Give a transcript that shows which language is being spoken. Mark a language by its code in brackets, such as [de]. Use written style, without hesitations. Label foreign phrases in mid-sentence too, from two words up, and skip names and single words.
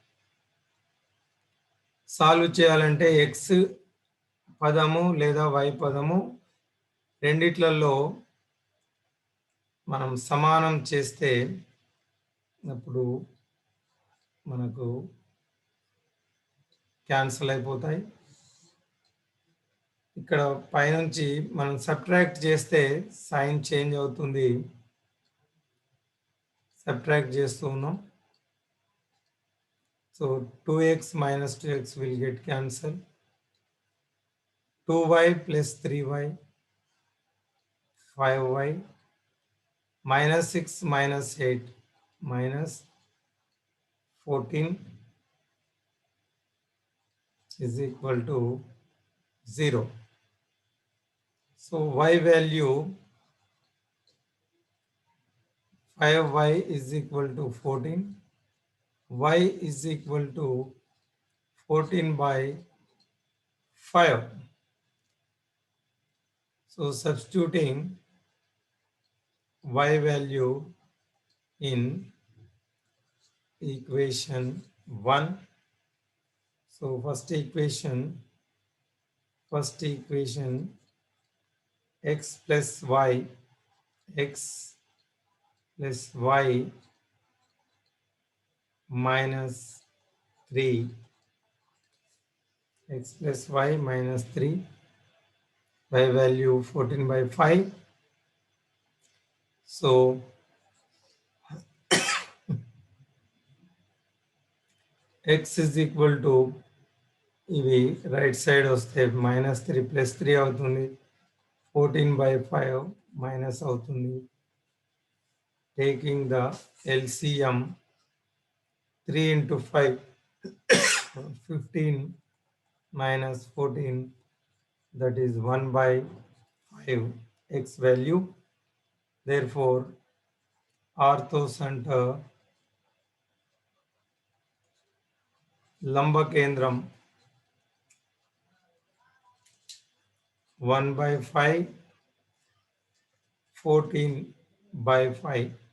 [te] సాల్వ్ చేయాలంటే x పదము లేదా y పదము రెండిట్లలో మనం సమానం చేస్తే అప్పుడు మనకు క్యాన్సిల్ అయిపోతాయి. ఇక్కడ పైనుంచి మనం సబ్ట్రాక్ట్ చేస్తే సైన్ చేంజ్ అవుతుంది. సబ్ట్రాక్ట్ చేస్తూ ఉన్నాం. [en] So 2x minus 2x will get cancelled. 2y plus 3y, 5y, minus 6 minus 8, minus 14 is equal to 0. So y value 5y is equal to 14. Y is equal to 14 by 5. So substituting y value in equation 1. So first equation x plus y, x plus y minus 3, x plus y minus 3, y value 14 by 5. So x is equal to [te] ఇవి రైట్ సైడ్ వస్తే [en] minus 3 plus 3 అవుతుంది. 14 by 5 minus అవుతుంది. Taking the LCM, 3 into 5, 15 minus 14, that is 1 by 5 x value. Therefore, ortho center [te] లంబ కేంద్రం [en] 1 by 5 14/5.